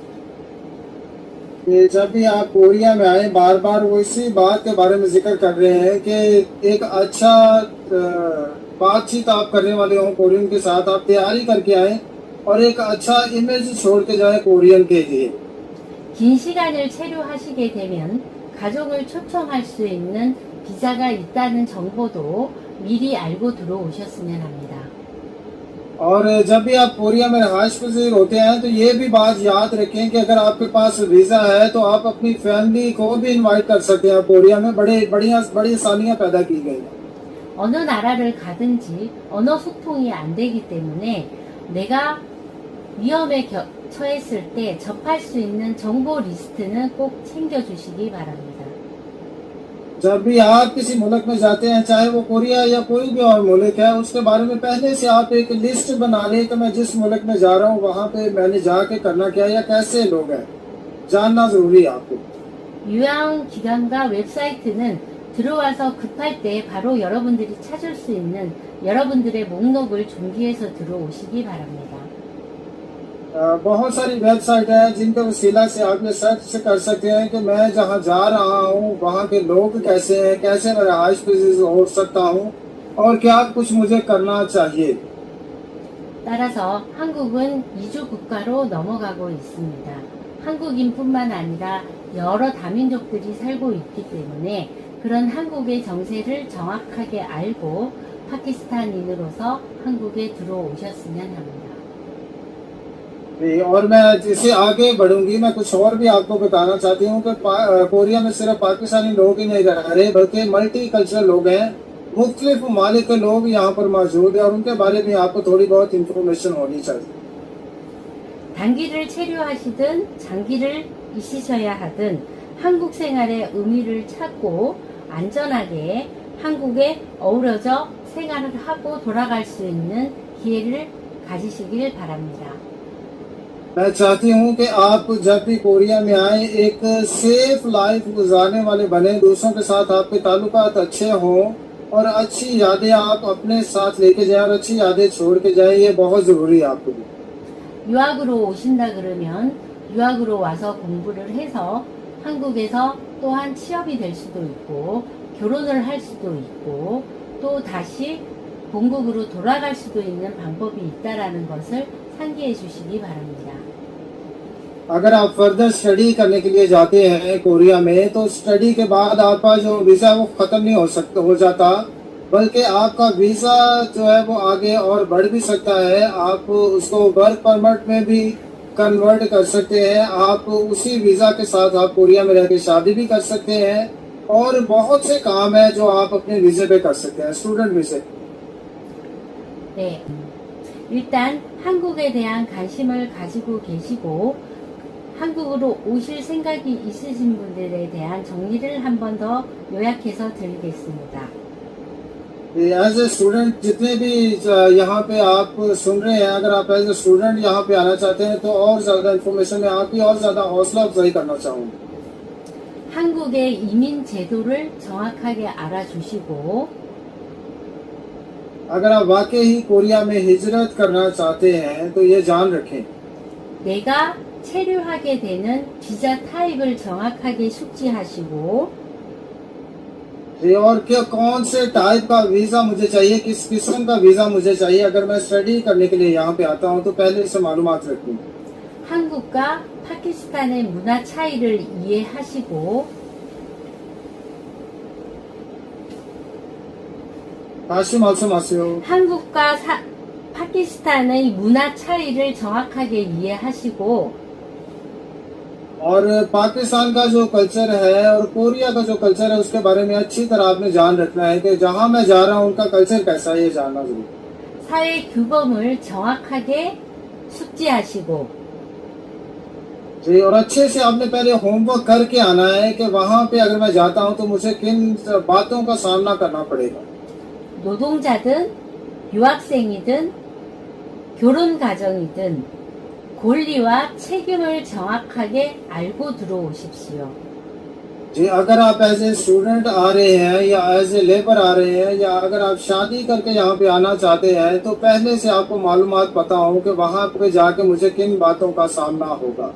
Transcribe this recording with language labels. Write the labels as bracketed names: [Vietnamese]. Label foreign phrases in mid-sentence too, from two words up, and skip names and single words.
[Urdu] جب بھی آپ کوریا میں آئے بار بار وہ اسی بات کے بارے میں ذکر کر رہے ہیں کہ ایک اچھا بات چیت آپ کرنے والے ہو کورین کے ساتھ، آپ تیاری کر کے آئے اور ایک اچھا امیج چھوڑ کے جائے کورین کے لیے. [Korean] 긴 시간을 체류하시게 되면 가족을 초청할 수 있는 비자가 있다는 정보도 미리 알고 들어오셨으면 합니다. [Urdu] اور جب بھی آپ کوریا میں رہائش پذیر ہوتے ہیں تو یہ بھی بات یاد رکھیں کہ اگر آپ کے پاس ویزا ہے تو آپ اپنی فیملی کو بھی انوائٹ کر سکتے ہیں. کوریا میں بڑی آسانیاں پیدا کی گئی ہیں. [Korean] 어느 나라를 가든지 언어 소통이 안 되기 때문에 내가 위험에 처했을 때 접할 수 있는 정보 리스트는 꼭 챙겨주시기 바랍니다. [Urdu] جب بھی آپ کسی ملک میں جاتے ہیں، چاہے وہ کوریا یا کوئی بھی اور ملک ہے، اس کے بارے میں پہلے سے آپ ایک لسٹ بنا لیں کہ میں جس ملک میں جا رہا ہوں وہاں پہ میں نے جا کے کرنا کیا ہے یا کیسے لوگ ہیں، جاننا ضروری ہے آپ کو. [Korean] 유양 기관과 웹사이트는 들어와서 급할 때 바로 여러분들이 찾을 수 있는 여러분들의 목록을 준비해서 들어오시기 바랍니다. [Urdu] بہت ساری ویب سائٹ ہے جن کے وسیلہ سے آپ یہ سرچ کر سکتے ہیں کہ میں جہاں جا رہا ہوں وہاں کے لوگ کیسے ہیں، کیسے میں رہائش پذیر ہو سکتا ہوں اور کیا کچھ مجھے کرنا چاہیے. [Korean] 따라서 한국은 이주 국가로 넘어가고 있습니다. 한국인뿐만 아니라 여러 다민족들이 살고 있기 때문에 그런 한국의 정세를 정확하게 알고 파키스탄인으로서 한국에 들어오셨으면 합니다. [Urdu] اور میں جسے آگے بڑھوں گی میں کچھ اور بھی آپ کو بتانا چاہتی ہوں کہ کوریا میں صرف پاکستانی لوگ ہی نہیں رہ رہے بلکہ [English] multi cultural [Urdu] لوگ ہیں، مختلف ممالک کے لوگ یہاں پر موجود ہے اور ان کے بارے میں آپ کو تھوڑی بہت انفارمیشن ہونی چاہیے. [Korean] 단기를 체류하시든 장기를 있으셔야 하든 한국 생활의 의미를 찾고 안전하게 한국에 어우러져 생활을 하고 돌아갈 수 있는 기회를 가지시길 바랍니다. [Urdu] میں چاہتی ہوں کہ آپ جب بھی کوریا میں آئے ایک [English] safe life [Urdu] گزارنے والے بنے، دوسروں کے ساتھ آپ کے تعلقات اچھے ہوں اور اچھی یادیں آپ اپنے ساتھ لے کے جائیں اور اچھی یادیں چھوڑ کے جائیں. یہ بہت ضروری ہے آپ کے لیے. [Korean] 유학으로 오신다 그러면 유학으로 와서 공부를 해서 한국에서 또한 취업이 될 수도 있고 결혼을 할 수도 있고 또 다시 본국으로 돌아갈 수도 있는 방법이 있다라는 것을 상기해 주시기 바랍니다. [Urdu] اگر آپ [English] further study [Urdu] کرنے کے لیے جاتے ہیں کوریا میں، تو اسٹڈی کے بعد آپ کا جو ویزا ہے وہ ختم نہیں ہو جاتا، بلکہ آپ کا ویزا جو ہے وہ آگے اور بڑھ بھی سکتا ہے. آپ اس کو [English] work permit [Urdu] میں بھی کنورٹ کر سکتے ہیں. آپ اسی ویزا کے ساتھ آپ کوریا میں رہ کے شادی بھی کر سکتے ہیں اور بہت سے کام ہے جو آپ اپنے ویزے پہ کر سکتے ہیں, [English] student visa. [Korean] 네. 일단 한국에 대한 관심을 가지고 계시고 한국으로 오실 생각이 있으신 분들에 대한 정리를 한 번 더 요약해서 드리겠습니다. [English] as a student [Urdu] جتنے بھی یہاں پہ آپ سن رہے ہیں، اگر آپ [English] as a student [Urdu] یہاں پہ آنا چاہتے ہیں تو اور زیادہ انفارمیشن میں آپ کی اور زیادہ حوصلہ افزائی کرنا چاہوں گا. [Korean] 한국의 이민 제도를 정확하게 알아주시고 [Urdu] اگر آپ واقعی ہی کوریا میں ہجرت کرنا چاہتے ہیں تو یہ جان رکھیں, [Korean] 내가 체류하게 되는 비자 타입을 정확하게 숙지하시고 [Urdu] یہ اور کیا کون سے ٹائپ کا ویزا مجھے چاہیے، کس قسم کا ویزا مجھے چاہیے اگر میں اسٹڈی کرنے کے لیے یہاں پہ آتا ہوں، تو پہلے سے معلومات رکھیں. [Korean] 한국과 파키스탄의 문화 차이를 이해하시고 काशिम 말씀하세요। 한국과 파키스탄의 문화 차이를 정확하게 이해하시고 [Urdu] اور پاکستان کا جو کلچر ہے اور کوریا کا جو کلچر ہے اس کے بارے میں اچھی طرح آپ نے جان رکھنا ہے کہ جہاں میں جا رہا ہوں ان کا کلچر کیسا ہے، یہ جاننا ضروری ہے. [Korean] 사회 규범을 정확하게 숙지하시고 [Urdu] جی، اور اچھے سے آپ نے پہلے ہوم ورک کر کے آنا ہے کہ وہاں پہ اگر میں جاتا ہوں تو مجھے کن باتوں کا سامنا کرنا پڑے گا. [Korean] 노동자든 유학생이든 결혼 가정이든 권리와 책임을 정확하게 알고 들어오십시오. [Urdu] جی، اگر آپ [English] as a student [Urdu] آ رہے ہیں یا [English] as a labour [Urdu] آ رہے ہیں یا اگر آپ شادی کر کے یہاں پہ آنا چاہتے ہیں تو پہلے سے آپ کو معلومات پتا ہو کہ وہاں پہ جا کے مجھے کن باتوں کا سامنا ہوگا.